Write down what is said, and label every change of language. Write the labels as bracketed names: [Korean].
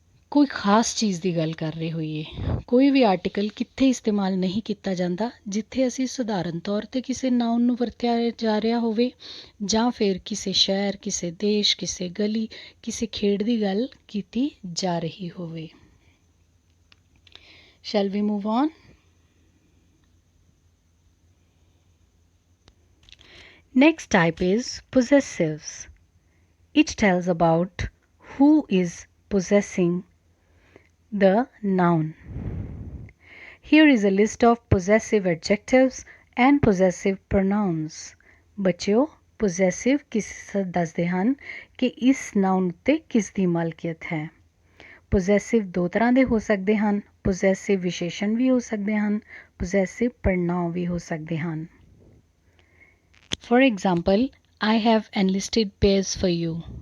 [Punjabi] ਕੋਈ ਖਾਸ ਚੀਜ਼ ਦੀ ਗੱਲ ਕਰ ਰਹੇ ਹੋਈਏ ਕੋਈ ਵੀ ਆਰਟੀਕਲ ਕਿੱਥੇ ਇਸਤੇਮਾਲ ਨਹੀਂ ਕੀਤਾ ਜਾਂਦਾ ਜਿੱਥੇ ਅਸੀਂ ਸਧਾਰਨ ਤੌਰ 'ਤੇ ਕਿਸੇ ਨਾਊਨ ਨੂੰ ਵਰਤਿਆ ਜਾ ਰਿਹਾ ਹੋਵੇ ਜਾਂ ਫਿਰ ਕਿਸੇ ਸ਼ਹਿਰ ਕਿਸੇ ਦੇਸ਼ ਕਿਸੇ ਗਲੀ ਕਿਸੇ ਖੇਡ ਦੀ ਗੱਲ ਕੀਤੀ ਜਾ ਰਹੀ ਹੋਵੇ [English] Shall we move on? Next type is possessives. It tells about who is possessing the noun. Here is a list of possessive adjectives and possessive pronouns. [Punjabi] ਬੱਚਿਓ possessive ਕਿਸ ਦੱਸਦੇ ਹਨ ਕਿ ਇਸ noun ਉੱਤੇ ਕਿਸ ਦੀ ਮਲਕੀਅਤ ਹੈ possessive ਦੋ ਤਰ੍ਹਾਂ ਦੇ ਹੋ ਸਕਦੇ ਹਨ possessive ਵਿਸ਼ੇਸ਼ਣ ਵੀ ਹੋ ਸਕਦੇ ਹਨ possessive ਪੜਨਾਂਵ ਵੀ ਹੋ ਸਕਦੇ ਹਨ [English] For example, I have enlisted pairs for you.